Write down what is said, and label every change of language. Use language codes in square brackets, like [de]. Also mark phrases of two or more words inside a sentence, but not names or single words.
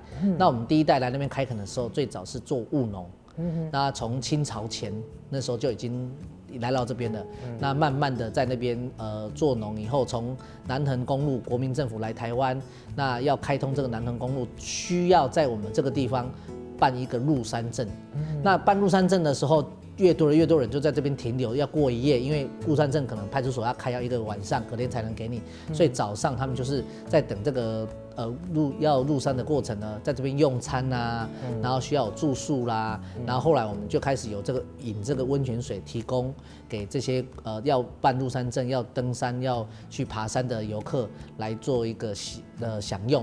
[zh] 那我們第1代來那邊開墾的時候，最早是做務農。那從清朝前那時候就已經來到這邊了。那慢慢的在那邊做農以後，從南橫公路國民政府來台灣，那要開通這個南橫公路，需要在我們這個地方辦一個入山證。那辦入山證的時候， 越多人就在这边停留，要过一夜，因为入山证可能派出所要开要1个晚上，隔天才能给你，所以早上他们就是在等这个要入山的过程呢，在这边用餐啊，然后需要有住宿啦，然后后来我们就开始有引这个温泉水提供给这些要办入山证、要登山、要去爬山的游客来做一个享用。